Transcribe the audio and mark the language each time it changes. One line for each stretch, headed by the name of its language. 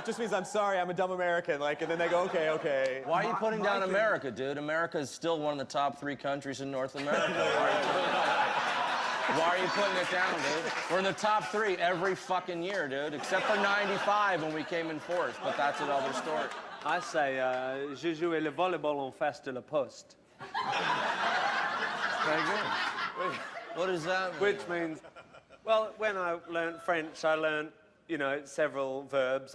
English: It just means I'm sorry, I'm a dumb American. Like, and then they go, okay, okay. Why are you putting down America, dude? America is still one of the top 3 countries in North America. Why are you putting it down, dude? We're in the top 3 every fucking year, dude, except for '95 when we came in 4th, but that's another story. I say,
French: je joue le volleyball en face de la poste.
English: Very good. What does that mean? Which means, well, when I learned French, I learned, you know, several verbs.